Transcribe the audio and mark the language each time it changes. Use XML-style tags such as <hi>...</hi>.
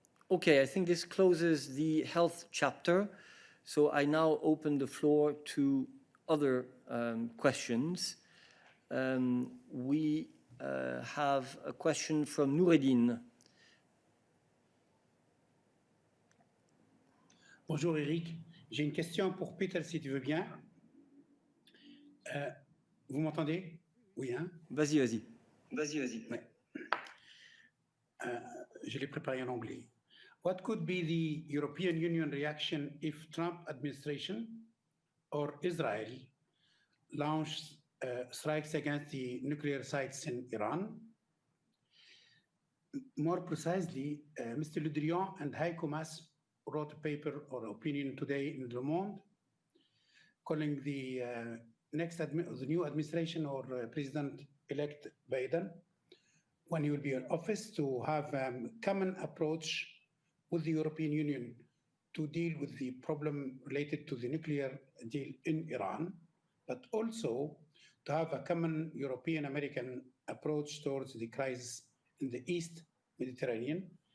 <en>Okay, I think this closes the health chapter. So I now open the floor to other questions. We have a question from Noureddin.</en> <fr>Bonjour Eric, j'ai une question pour Peter si tu veux bien. Vous m'entendez? Oui, hein? Vas-y, vas-y. Vas-y, vas-y. Ouais. Je l'ai préparé en anglais.</fr> <en>What could be the European Union reaction if Trump administration or Israel launched strikes against the nuclear sites in Iran? More precisely, Mr. Le Drian and Heiko Maas wrote a paper or opinion today in Le Monde calling the the new administration or President-elect Biden, when he will be in office, to have a common approach with the European Union to deal with the problem related to the nuclear deal in Iran, but also to have a common European-American approach towards the crisis in the East Mediterranean.</en>